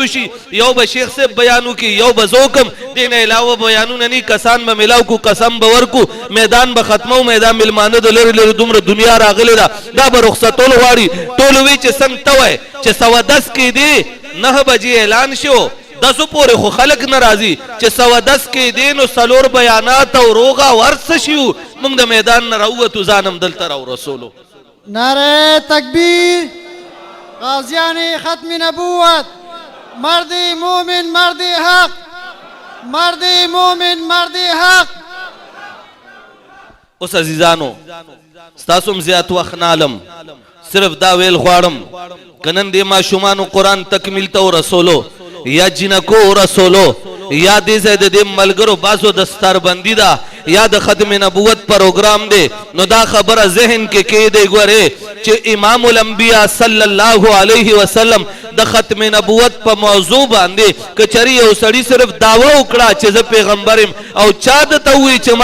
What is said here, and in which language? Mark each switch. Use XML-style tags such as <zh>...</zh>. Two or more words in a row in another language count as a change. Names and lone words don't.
<ps>وشي یو به شیخ صاحب بیان وکړي یو به زه وکړم دې نه علاوه بیانونه نه کسان به میلاو کو قسم به ورکو میدان به ختمو میدان میلمانه د لرې دومره دنیا راغلی ده دا به رخصتول غواړي ټول وی چې څنګه ته وایې چې 10:10 کې دی 9 بجې اعلان شو 10 پورې خو خلک نه راځي چې 10:10 کې دی نو 4 بیانات او روغه ورڅ شو موږ د میدان نه راووتو ځانم دلته راورسولو</ps> <ur>نعره تکبیر غازیان ختم نبوت مرد مومن مرد حق مرد مومن مرد حق</ur> <ps>اوس عزیزانو ستاسو زیات وخت نالم صرف دا ویل غواړم کنن دې ماشومانو قرآن تکمیل ته ورسولو یا جنکو رسولو یا دې ځای د دې ملګرو بازو دستاربندي ده یا د ختم نبوت پروګرام دی نو دا خبره ذهن کې کېدی ګورې چې امام الانبیاء</ps> <ar>صلی الله علیه وسلم</ar> <ps>د ختم نبوت په موضوع باندې کچری یو سړی صرف دعوه وکړه چې زه پیغمبر یم او چا درته ووایي چې</ps>